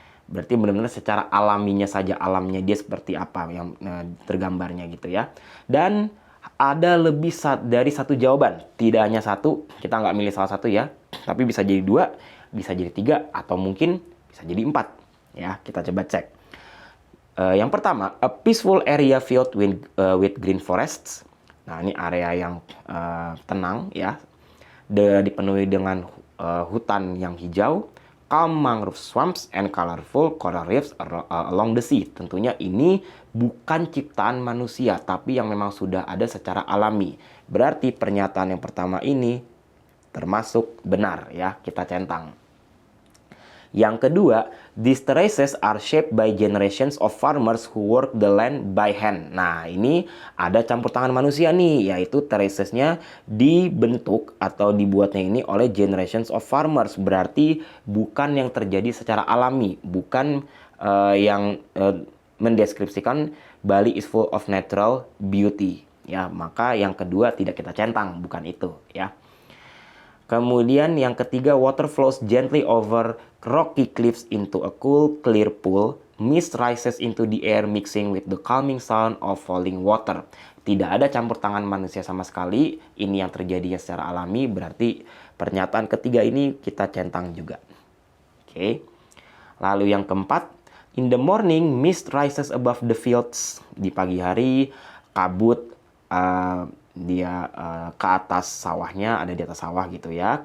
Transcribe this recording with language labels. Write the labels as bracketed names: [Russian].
[Indonesian] Berarti benar-benar secara alaminya saja, alamnya dia seperti apa yang tergambarnya gitu ya. Dan ada lebih dari satu jawaban. Tidak hanya satu, kita nggak milih salah satu ya. Tapi bisa jadi 2, bisa jadi 3, atau mungkin bisa jadi 4. Ya, kita coba cek. Yang pertama, [English] a peaceful area filled with green forests. [Indonesian] Nah, ini area yang tenang ya. Dipenuhi dengan hutan yang hijau, [English] calm mangrove swamps and colorful coral reefs along the sea. [Indonesian] Tentunya ini bukan ciptaan manusia, tapi yang memang sudah ada secara alami. Berarti pernyataan yang pertama ini termasuk benar ya, kita centang. Yang kedua, [English] these terraces are shaped by generations of farmers who work the land by hand. [Indonesian] Nah, ini ada campur tangan manusia nih, yaitu terracesnya dibentuk atau dibuatnya ini oleh [English] generations of farmers. [Indonesian] Berarti bukan yang terjadi secara alami, bukan yang mendeskripsikan [English] Bali is full of natural beauty. [Indonesian] Ya, maka yang kedua tidak kita centang, bukan itu ya. Kemudian yang ketiga, [English] water flows gently over rocky cliffs into a cool, clear pool. Mist rises into the air mixing with the calming sound of falling water. [Indonesian] Tidak ada campur tangan manusia sama sekali. Ini yang terjadinya secara alami, berarti pernyataan ketiga ini kita centang juga. Oke. Lalu yang keempat, [English] in the morning, mist rises above the fields. [Indonesian] Di pagi hari, kabut dia ke atas sawahnya, ada di atas sawah gitu ya.